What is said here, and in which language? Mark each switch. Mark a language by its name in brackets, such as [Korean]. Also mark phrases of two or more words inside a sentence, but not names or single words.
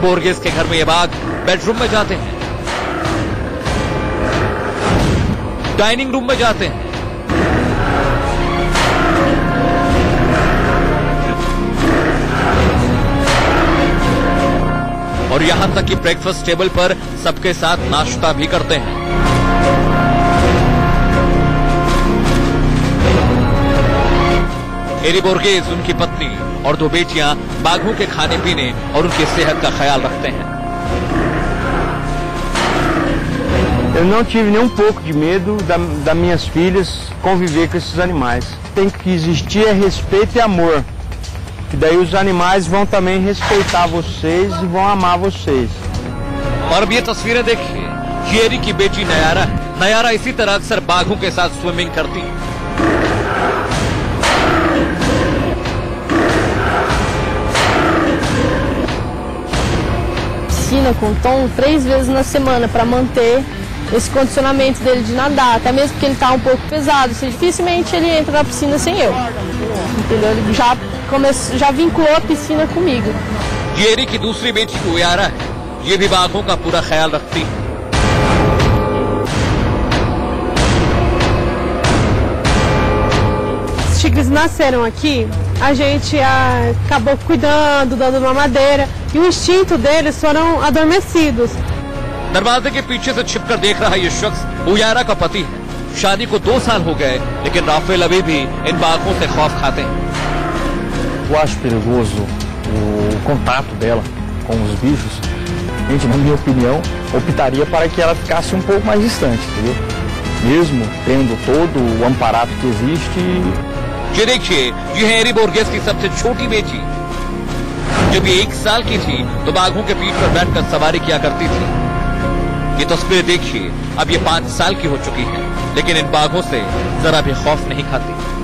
[Hindi] बोर्गेस के घर में ये बाघ बेडरूम में जाते हैं, [English] dining room [Hindi] में जाते हैं, और यहां तक कि [English] breakfast table [Hindi] पर सबके साथ नाश्ता भी करते हैं। एरी बोर्गेस, उनकी पत्नी और 2 बेटियां बाघों के खाने पीने और उनकी सेहत का ख्याल रखते हैं। [Portuguese] Eu não tive nem um pouco de medo das minhas filhas conviver com esses animais. Tem que existir respeito e amor. Que daí os animais vão também respeitar vocês e vão amar vocês. [Hindi] और अब ये तस्वीरें देखिए, ये एरी की बेटी नयारा है। नयारा इसी तरह अक्सर बाघों के साथ स्विमिंग करती है। [Portuguese] Piscina com Tom 3 vezes na semana para manter esse condicionamento dele de nadar, até mesmo porque ele está um pouco pesado, dificilmente ele entra na piscina sem eu, entendeu? Ele já vinculou a piscina comigo. [Hindi] ये एरी की दूसरी बेटी उयारा है, ये भी बाघों का पूरा ख्याल रखती है। [Portuguese] Os tigres nasceram aqui, a gente acabou cuidando, dando mamadeira, e o instinto deles foram adormecidos. [Hindi] दरवाजे के पीछे से छिपकर देख रहा ये शख्स उयारा का पति है। शादी को 2 साल हो गए, लेकिन राफेल अभी भी इन बाघों से खौफ खाते हैं। [Portuguese] Eu acho perigoso o contato dela com os bichos. Gente, na minha opinião, optaria para que ela ficasse um pouco mais distante, entendeu? Mesmo tendo todo o amparato que existe. [Hindi] ये देखिए, ये है एरी बोर्गेस की सबसे छोटी बेटी। जब ये 1 साल की थी तो बाघों के पीठ पर बैठकर सवारी किया करती थी। ये तस्वीर देखिए, अब ये 5 साल की हो चुकी है, लेकिन इन बाघों से जरा भी खौफ नहीं खाती।